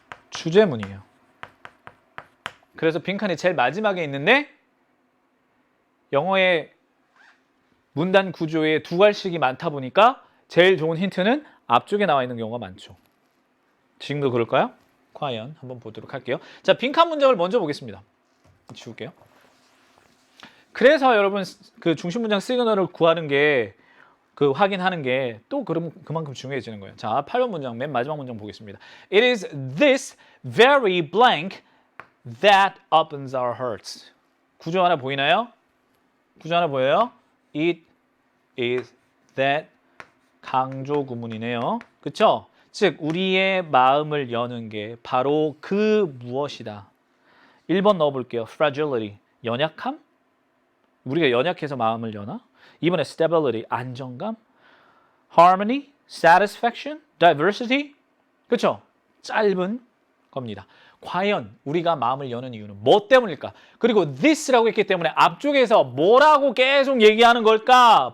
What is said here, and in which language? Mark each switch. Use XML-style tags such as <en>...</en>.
<ko>주제문이에요. 그래서 빈칸이 제일 마지막에 있는데 영어의 문단 구조에 두괄식이 많다 보니까 제일 좋은 힌트는 앞쪽에 나와 있는 경우가 많죠. 지금도 그럴까요? 과연 한번 보도록 할게요. 자, 빈칸 문장을 먼저 보겠습니다. 지울게요. 그래서 여러분 그 중심 문장 시그널을 구하는 게 확인하는 게 또 그만큼 중요해지는 거예요. 자, 8번 문장 맨 마지막 문장 보겠습니다.</ko> <en>It is this very blank that opens our hearts.</en> <ko>구조 하나 보이나요? 구조 하나 보여요? It is that 강조 구문이네요. 그쵸? 즉 우리의 마음을 여는 게 바로 그 무엇이다. 1번 넣어볼게요. Fragility, 연약함? 우리가 연약해서 마음을 여나? 2번에 Stability, 안정감?</ko> <en>Harmony, Satisfaction, Diversity?</en> <ko>그쵸? 짧은 겁니다. 과연 우리가 마음을 여는 이유는 뭐 때문일까? 그리고 this라고 했기 때문에 앞쪽에서 뭐라고 계속 얘기하는 걸까?</ko>